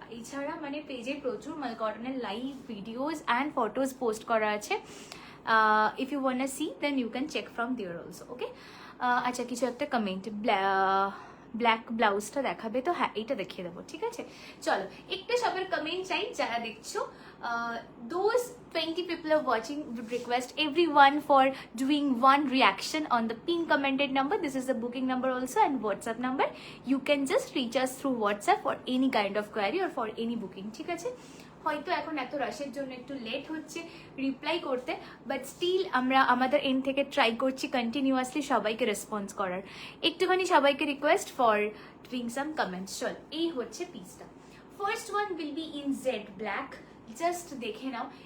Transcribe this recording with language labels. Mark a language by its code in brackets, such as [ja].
[bn] এছাড়া মানে পেজে প্রচুর মাল কটনের live videos and photos post করা আছে। [en] If you want see then you can check from there also. Okay, [bn] আচ্ছা কিছু একটা কমেন্ট, ব্ল্যাক ব্লাউজটা দেখাবে তো? হ্যাঁ, এইটা দেখিয়ে দেবো, ঠিক আছে। চলো একটু সবার কমেন্ট চাই যারা দেখছো। [en] Those 20 people are watching would request everyone for doing one reaction on the pin commented number. This is the booking number also and WhatsApp number. You can just reach us through WhatsApp for any kind of query or for any booking, [bn] ঠিক আছে। হয়তো এখন এত রাশের জন্য একটু late হচ্ছে reply করতে, but still আমরা আমাদের এন্ড থেকে ট্রাই করছি কন্টিনিউয়াসলি সবাইকে রেসপন্স করার। একটুখানি সবাইকে [en] Request for doing some comments. [bn] চল, এই হচ্ছে পিসটা। [en] First one will be in Z black. [bn] Just দেখে নাও।